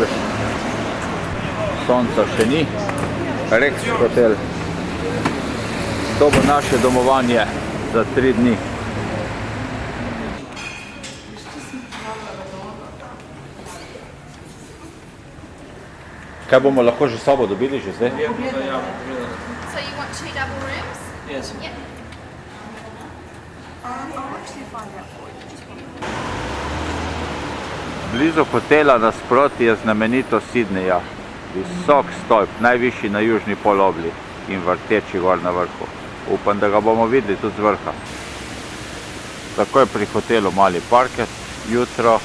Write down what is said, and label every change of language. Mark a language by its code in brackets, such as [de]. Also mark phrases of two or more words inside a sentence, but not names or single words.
[sl] Sonca še ni. Rex hotel. To bo naše domovanje za 3 dni. Kaj bomo lahko že sobo dobili že zdaj? [en] So you want 2 double rooms? Yes. Yep. I'll actually find out for you. Just one minute. [sl] Blizu hotela nasproti je znamenito Sydneyja. Visok stolp, najvišji na južni polobli in vrteči gor na vrhu. Upam, da ga bomo videli tudi z vrha. Tako je pri hotelu mali parket, jutro.